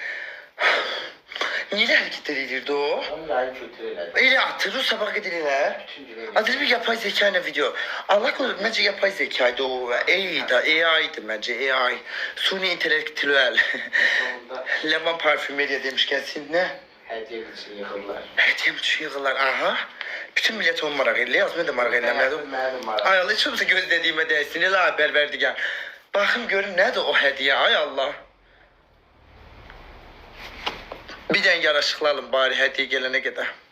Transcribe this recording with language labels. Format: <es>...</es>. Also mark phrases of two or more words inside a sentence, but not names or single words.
<tr>Niye hareketleriyle o? Öyle atırı sabah gidiyorlar. Adı bir yapay zeka ne video. Allah korusun, bence yapay zekaydı o. AI'ydi bence, AI. Suni intelektüel. Leman parfümeriye demişken sen ne?</tr> <az>Hediye için yığırlar. Hediyem üçün yığırlar. Aha. Bütün millet onu maraq edirlər. Yazmaya da maraq edirlər. Mənim var. Ay Allah, heç olmasa göz dediyimə dəysin. Elə Pərverdigar. Baxım görüm nədir o hədiyyə. Ay Allah. Bir dənə yaraşıqlı alın bari hədiyyə gələnə qədər.</az>